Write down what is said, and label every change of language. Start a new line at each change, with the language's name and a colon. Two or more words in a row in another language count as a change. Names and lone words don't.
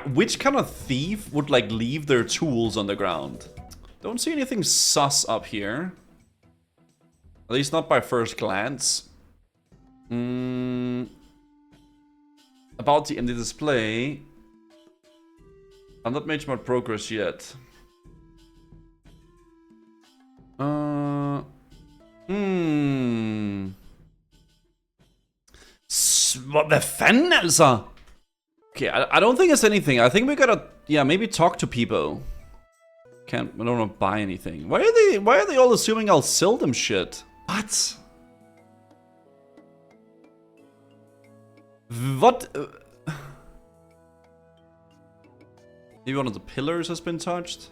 English: Which kind of thief would, like, leave their tools on the ground? Don't see anything sus up here. At least not by first glance. About the empty display. I'm not made much progress yet.
Danish: Hvad fanden altså?
English: Okay, I don't think it's anything. I think we gotta, yeah, maybe talk to people. I don't want to buy anything. Why are they all assuming I'll sell them shit? What? What? Maybe one of the pillars has been touched?